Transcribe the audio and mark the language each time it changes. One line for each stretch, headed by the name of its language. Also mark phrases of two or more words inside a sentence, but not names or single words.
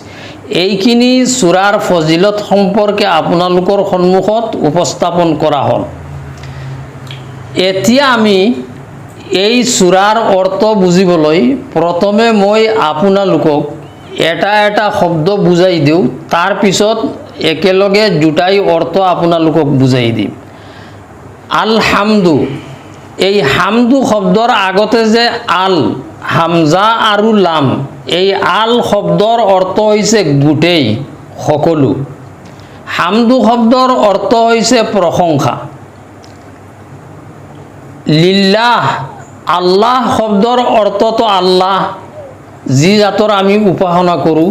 Assamese: এইখিনি সূৰাৰ ফজিলত সম্পৰ্কে আপোনালোকৰ সন্মুখত উপস্থাপন কৰা হ'ল। এতিয়া আমি এই সূৰাৰ অৰ্থ বুজিবলৈ প্ৰথমে মই আপোনালোকক এটা এটা শব্দ বুজাই দিওঁ, তাৰ পিছত একেলগে দুটাই অৰ্থ আপোনালোকক বুজাই দিম।
Arabic: الحمد,
Assamese: এই হামদু শব্দৰ আগতে যে আল, হামজা আৰু লাম, এই আল শব্দৰ অৰ্থ হৈছে গোটেই, সকলো। হামদু শব্দৰ অৰ্থ হৈছে প্ৰশংসা। লিল্লাহ, আল্লাহ শব্দৰ অৰ্থটো আল্লাহ, যি জাতৰ আমি উপাসনা কৰোঁ।